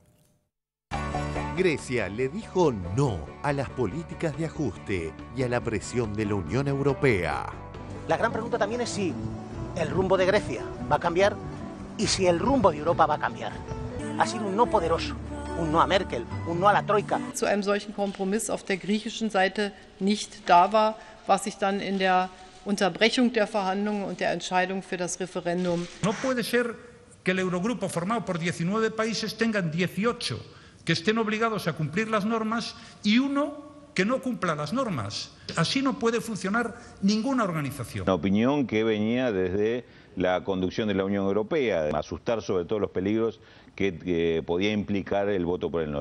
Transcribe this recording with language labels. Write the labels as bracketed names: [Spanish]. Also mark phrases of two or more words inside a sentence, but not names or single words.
[Spanish] Grecia le dijo no a las políticas de ajuste y a la presión de la Unión Europea. La gran pregunta también es si el rumbo de Grecia va a cambiar y si el rumbo de Europa va a cambiar. Ha sido un no poderoso. Un no a Merkel, un no a la Troika. [German] Zu einem solchen Kompromiss auf der griechischen Seite nicht da war, was sich dann in der Unterbrechung der Verhandlungen und der Entscheidung für das Referendum. [Spanish] No puede ser que el Eurogrupo formado por 19 países tengan 18 que estén obligados a cumplir las normas y uno que no cumpla las normas. Así no puede funcionar ninguna organización. Una opinión que venía desde la conducción de la Unión Europea, asustar sobre todos los peligros que podía implicar el voto por el no.